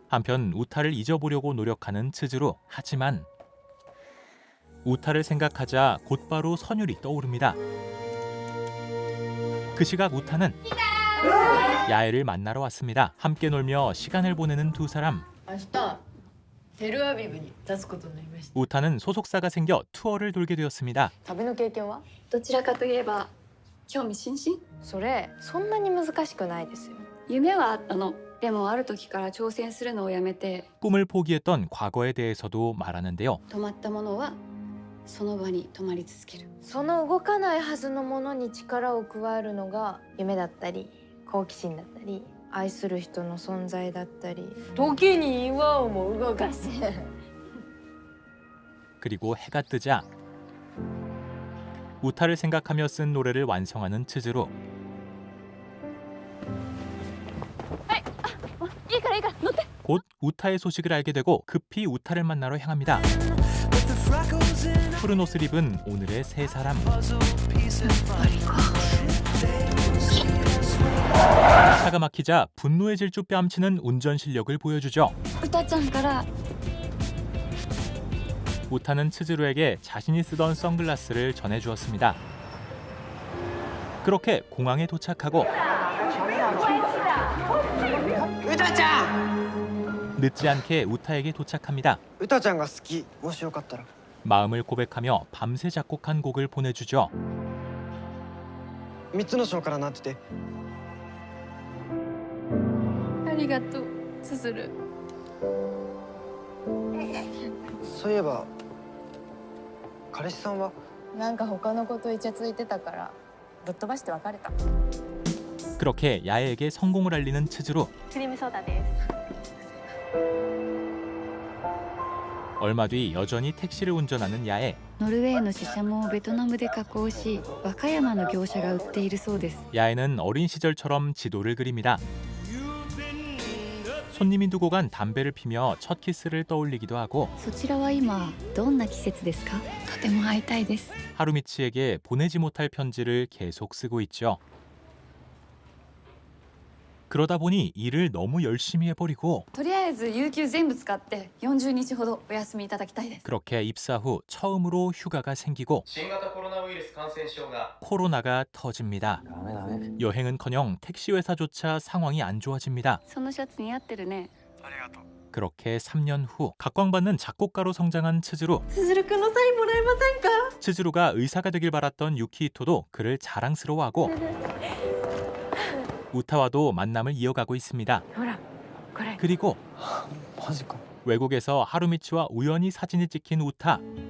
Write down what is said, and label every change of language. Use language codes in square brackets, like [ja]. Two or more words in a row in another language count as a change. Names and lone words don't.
[ko] 한편 우타를 잊어보려고 노력하는 치즈루. 하지만 우타를 생각하자 곧바로 선율이 떠오릅니다. 그 시각 우타는 야에를 만나러 왔습니다. 함께 놀며 시간을 보내는 두 사람. [ja] 明日テルアビブに立つことになりました。 [ko] 우타는 소속사가 생겨 투어를 돌게 되었습니다. [ja] 旅の経験は？どちらかといえば興味津々。それそんなに難しくないですよ。夢はあったの。でもある時から挑戦するのをやめて [ko] 꿈을 포기했던 과거에 대해서도 말하는데요. [ja] 止まったものはその場に止まり続ける。その動かないはずのものに力を加えるのが夢だったり好奇心だったり愛する人の存在だったり時に岩をも動かす [ko] 그리고 해가 뜨자 우타를 생각하며 쓴 노래를 완성하는 치즈루. [ja] いいからいいから乗って。 [ko] 곧 우타의 소식을 알게 되고 급히 우타를 만나러 향합니다. 푸른 옷을 입은 오늘의 세 사람. 차가 막히자 분노의 질주 뺨치는 운전 실력을 보여주죠. [ja] 歌ちゃんから [ko] 우타는 치즈루에게 자신이 쓰던 선글라스를 전해주었습니다. 그렇게 공항에 도착하고 늦지 않게 우타에게 도착합니다. [ja] 歌ちゃんが好きもしよかったら [ko] 마음을 고백하며 밤새 작곡한 곡을 보내주죠. [ja] 3つの章からなっててりがとうすずる。そういえば彼氏さんはなんか他の子とイチャついてたからぶっ飛ばして別れた。 [ko] 그렇게 야에에게 성공을 알리는 츠즈루. [ja] クリームソーダです。 [ko] 얼마 뒤 여전히 택시를 운전하는 야에. [ja] ノルウェーのシシャモをベトナムで加工し和歌山の業者が売っているそうです。 [ko] 야에는 어린 시절처럼 지도를 그립니다. 손님이 두고 간 담배를 피며 첫 키스를 떠올리기도 하고 [ja] そちらは今どんな季節ですか？とても会いたいです。 [ko] 하루미치에게 보내지 못할 편지를 계속 쓰고 있죠. 그러다 보니 일을 너무 열심히 해버리고 [ja] とりあえず有給全部使って40日ほどお休みいただきたいです。 [ko] 그렇게 입사 후 처음으로 휴가가 생기고 [ja] 新型コロナウイルス感染症が [ko] 코로나가 터집니다. 여행은커녕 택시 회사조차 상황이 안 좋아집니다. [ja] そのシャツ似合ってるね。 [ko] 그렇게 3년 후 각광받는 작곡가로 성장한 츠즈루. [ja] すずるくんのサインもらえませんか？ [ko] 츠즈루가 의사가 되길 바랐던 유키히토도 그를 자랑스러워하고 우타와도 만남을 이어가고 있습니다. 그리고 외국에서 하루미치와 우연히 사진이 찍힌 우타.